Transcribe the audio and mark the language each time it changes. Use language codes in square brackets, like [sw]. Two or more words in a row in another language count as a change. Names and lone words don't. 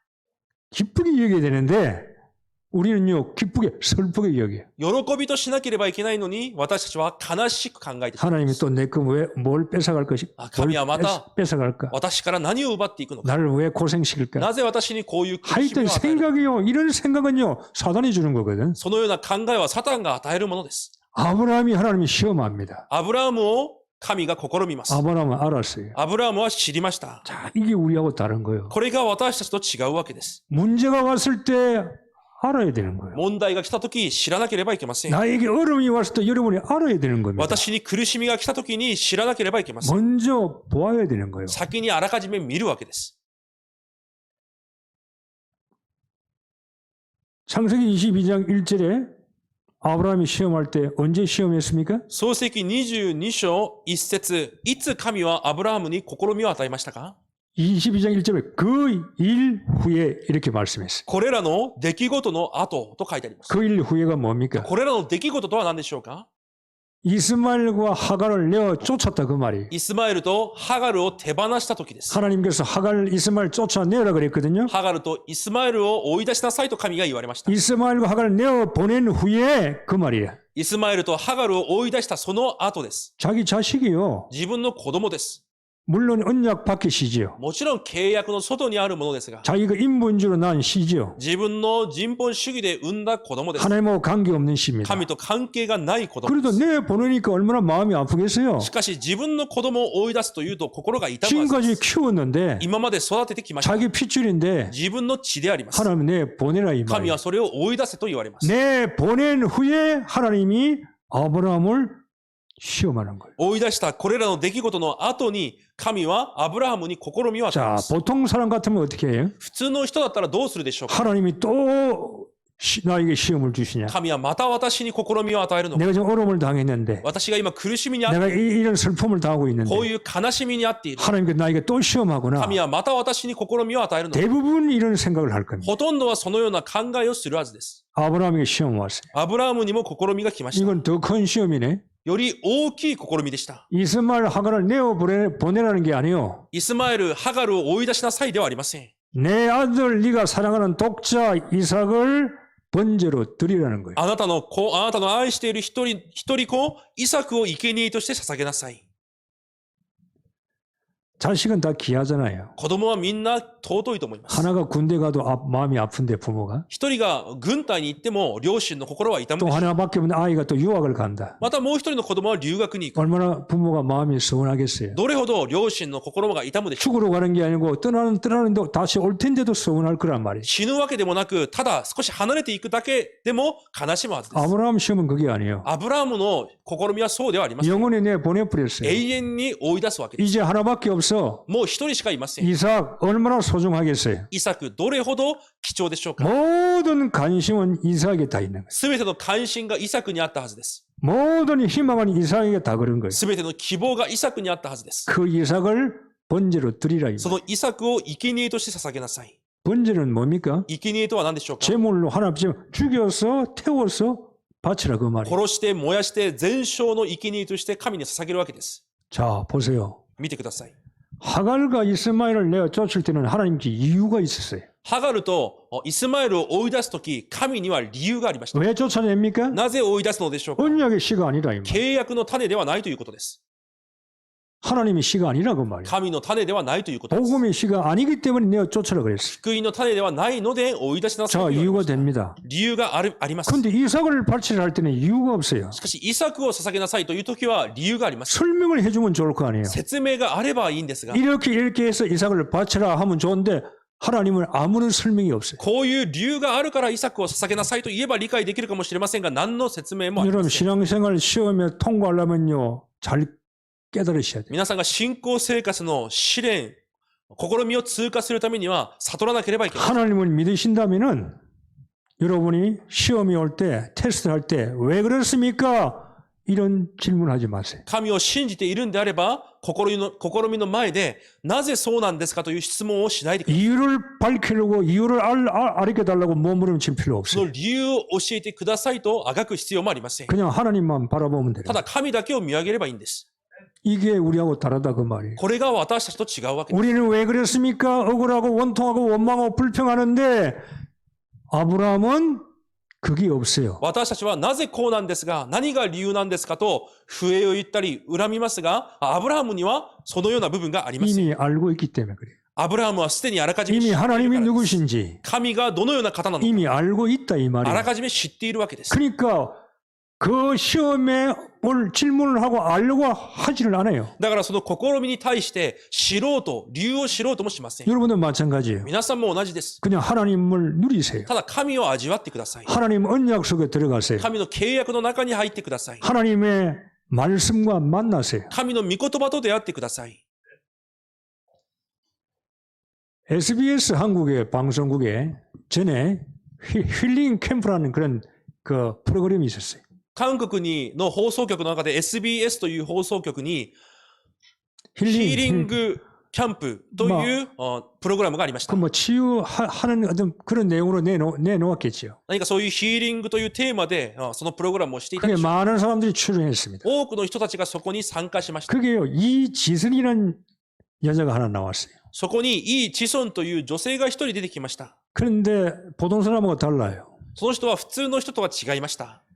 [ko] 기쁘게 여겨야 되는데 우리는요 기쁘게 슬프게 여겨요. [ja] 喜びとしなければいけないのに私たちは悲しく考えてしまいま [ko] 하나님이 [ja] す。 [ko] 또 내 거 왜 뭘 뺏어갈 것이? 아, 뭘 감이야, 맞다. 뺏어갈까? [ja] 私から何を奪っていくのか。 [ko] 나를 왜 고생시킬까? [ja] なぜ私にこういう苦しみ [ko] 하여튼 [ja] を与えるのか。 [ko] 생각이요 이런 생각은요 사단이 주는 거거든. [ja] そのような考えはサタンが与えるものです。 [ko] 아브라함이 하나님이 시험합니다. [ja] アブラハムを神が試みます。 [ko] 아브라함은 알았어요. [ja] アブラハムは知りました。 [ko] 자 이게 우리하고 다른 거예요. [ja] これが私たちと違うわけです。 [ko] 문제가 왔을 때 알아야 되는 거예요. [ja] 問題が来たとき知らなければいけません。 [ko] 나에게 어려움이 왔을 때 여러분이 알아야 되는 겁니다. [ja] 私に苦しみが来たときに知らなければいけません。 [ko] 먼저 보아야 되는 거예요. [ja] 先にあらかじめ見るわけです。 [ko] 창세기 22장 1절에 아브라함이 시험할 때 언제 시험했습니까? [ja] 創世記22章1節、いつ神はアブラハムに試みを与えましたか？ [ko] 22장 1절에 그 일 후에 이렇게 말씀했어요. [ja] これらの出来事の後と書いてあります。 [ko] 그 일 후에가 뭡니까? [ja] これらの出来事とは何でしょうか？ [ko] 이스마엘과 하갈을 내어 쫓았다 그 말이. [ja] イスマエルとハガルを手放した時です。 [ko] 하나님께서 하갈 이스마엘 쫓아내라 그랬거든요. [ja] ハガルとイスマエルを追い出しなさいと神が言われました。 [ko] 이스마엘과 하갈을 내어 보낸 후에 그 말이에요. [ja] イスマエルとハガルを追い出したその後です。 [ko] 자기 자식이요. [ja] 自分の子供です。 [ko] 물론 언약 밖의 시지요. [ja] もちろん契約の外にあるものですが、 [ko] 자기가 인본주의로 낳은 시지요. [ja] 自分の人本主義で産んだ子供です。 [ko] 하나님하고 관계없는 시입니다. [ja] 神と関係がない子供 [ko] 그래도 [ja] です。 [ko] 내 보내니까 얼마나 마음이 아프겠어요. [ja] しかし自分の子供を追い出すというと心が痛むはずで [ko] 지금까지 [ja] す。 [ko] 키웠는데 [ja] 今まで育ててきました。 [ko] 자기 핏줄인데 [ja] 自分の血であります。 [ko] 하나님 내 보내라 이 [ja] 神 [ko] 말이에요. [ja] はそれを追い出せと言われます。 [ko] 내 보낸 후에 하나님이 아브라함을 시험하는 거예요. [ja] 追い出したこれらの出来事の後に、神はアブラハムに試みを与え [ko] 자, [ja] ます。 [ko] 보통 사람 같으면 어떻게 해요? [ja] 普通の人だったらどうするでしょうか。 [ko] 하나님이 또 나에게 시험을 주시냐? [ja] 神はまた私に試みを与えるのか。 [ko] 내가 지금 어려움을 당했는데 [ja] 私が今苦しみにあって [ko] 내가 이런 슬픔을 당하고 있는데 [ja] こういう悲しみにあっている。 [ko] 하나님께 나에게 또 시험하구나. [ja] 神はまた私に試みを与えるのか。 [ko] 대부분 이런 생각을 할 겁니다. [ja] ほとんどはそのような考えをするはずです。 [ko] 아브라함에게 시험 왔어요. [ja] アブラハムにも試みが来ました。 [ko] 이건 더 큰 시험이네. [ja] より大きい試みでした。 [ko] 이스마엘 하가를 내어 보내라는 게 아니요. [ja] イスマエル、ハガルを追い出しなさいではありません。 [ko] 내 아들 네가 사랑하는 독자 이삭을 번제로 드리라는 거예요. [ja] あなたの愛している一人子、イサクを生贄として捧げなさい。 [ko] 자식은 다 귀하잖아요. [ja] 子供はみんな尊いと思います。 [ko] 하나가 군대 가도 마음이 아픈데 부모가 [ja] 一人が軍隊に行っても両親の心は痛む [ko] 또 [ja] でしょう。 [ko] 하나밖에 없는 아이가 또 유학을 간다. [ja] またもう一人の子供は留学に行く。 [ko] 얼마나 부모가 마음이 서운하겠어요. [ja] どれほど両親の心が痛むでしょう。 [ko] 죽으러 가는 게 아니고 떠나는데 다시 올 텐데도 서운할 거란 말이에요. [ja] 死ぬわけでもなく、ただ少し離れていくだけでも悲しむはずです。 [ko] 아브라함 시험은 그게 아니에요. [ja] アブラハムの試みはそうではありません。 [ko] 영원히 내 보내버렸어요. [ja] 永遠に追い出すわけです。 [ko] 이제 하나밖에 없어. [ja] もう一人しかいません。 [ko] 이삭 얼마나 소중하겠어요. [ja] イサク、どれほど貴重でしょうか。 [ko] 모든 관심은 이삭에 다 있는 거예요. [ja] すべての関心がイサクにあったはずです。 [ko] 모든 희망은 이삭에게 다 그런 거예요. [ja] すべての希望がイサクにあったはずです。 [ko] 그 이삭을 번제로 드리라. [ja] そのイサクを生贄として捧げなさい。 [ko] 번제는 뭡니까? [ja] 生贄とは何でしょうか。 [ko] 제물로 하나 죽여서 태워서 바치라 그 말이에요. [ja] 殺して燃やして全焼の生贄として神に捧げるわけです。 [ko] 자, 보세요. [ja] 見てください。 [ko] 하갈과 이스마엘을 내어 쫓을 때는 하나님께 이유가 있었어요. [ja] ハガルとイスマエルを追い出すとき、神には理由がありました。 [ko] 왜 쫓아냅니까? [ja] なぜ追い出すのでしょうか。 [ko] 언약의 씨가 아니라 이 말. [ja] 契約の種ではないということです。 [ko] 하나님의 씨가 아니라 그 말이에요. [ja] 神の種ではないということです。 [ko] 복음의 씨가 아니기 때문에 내어 쫓으라 그랬어요. [ja] 福音の種ではないので追い出しなさい [ko] 자, [ja] と言われ [ko] 이유가 [ja] ました。 [ko] 됩니다. [ja] 理由があります。 [ko] 근데 이삭을 바치라 할 때는 이유가 없어요. [ja] しかし、イサクを捧げなさいというときは理由があります。 [ko] 설명을 해주면 좋을 거 아니에요. [ja] 説明があればいいんですが、 [ko] 이렇게 해서 이삭을 바치라 하면 좋은데 하나님은 아무런 설명이 없어요. [ja] こういう理由があるからイサクを捧げなさいと言えば理解できるかもしれませんが、何の説明もありま [ko] 여러분 [ja] せん。 [ko] 신앙생활 시험에 통과하려면요 잘 깨달으셔야 돼요. [ja] 皆さんが信仰生活の試練、試みを通過するためには悟らなければいけません。 [ko] 하나님을 믿으신다면은 여러분이 시험이 올 때, 테스트 할 때 왜 그렇습니까? 이런 질문하지 마세요. [ja] 神を信じているんであれば、試みの前で、なぜそうなんですかという質問をしないでください。 [ko] 이유를 밝히려고 이유를 알려달라고 몸부림칠 필요 [ja] その [ko] 없어요. [ja] 理由を教えてくださいとあがく必要もありません。 [ko] 그냥 하나님만 바라보면 돼요. [ja] ただ神だけを見上げればいいんです。 [ko] 이게 우리하고 다르다 그 말이에요. [ja] これが私たちと違うわけです。 [ko] 우리는 왜 그랬습니까? 억울하고 원통하고 원망하고 불평하는데 아브라함은 그게 없어요. [ja] 私たちはなぜこうなんですが、何が理由なんですかと、不栄を言ったり、恨みますが、アブラハムにはそのような部分があります。 [ko] 이미 알고 있기 때문에 그래요. [ja] アブラハムはすでにあらかじめ知 [ko] 이미 [ja] っているから [ko] 하나님이 [ja] です。 [ko] 누구신지 [ja] 神がどのような方なのか、 [ko] 이미 알고 있다 이 [ja] あら [ko] 말이에요. [ja] かじめ知っているわけです。 [ko] 그러니까 그 시험에 올 질문을 하고 알려고 하지를 않아요. [ja] だからその試みに対して知ろうと、理由を知ろうともしません。 [ko] 여러분도 마찬가지예요. [ja] 皆さんも同じです。 [ko] 그냥 하나님을 누리세요. [ja] ただ神を味わってください。 [ko] 하나님 언약 속에 들어가세요. [ja] 神の契約の中に入ってください。 [ko] 하나님의 말씀과 만나세요. [ja] 神の御言葉と出会ってください。 [ko] SBS 한국의 방송국에 전에 힐링 캠프라는 그런 그 프로그램이 있었어요. [ja] 韓国の放送局の中で SBS という放送局にヒーリングキャンプというプログラムがありました。 [ko] 그 뭐 치유하는 어떤 그런 내용으로 내놓았겠죠. [ja] 何かそういうヒーリングというテーマでそのプログラムをしていたで [ko] 그게 [ja] しょう。 [ko] 많은 사람들이 출연했습니다. [ja] 多くの人たちがそこに参加しました。 [ko] 그게요, 이지선이라는 여자가 하나 나왔어요. [ja] そこにイ・チソンという女性が一人出てきました。 [ko] 그런데 보통 사람하고 달라요. [ja] その人は普通の人とは違いました。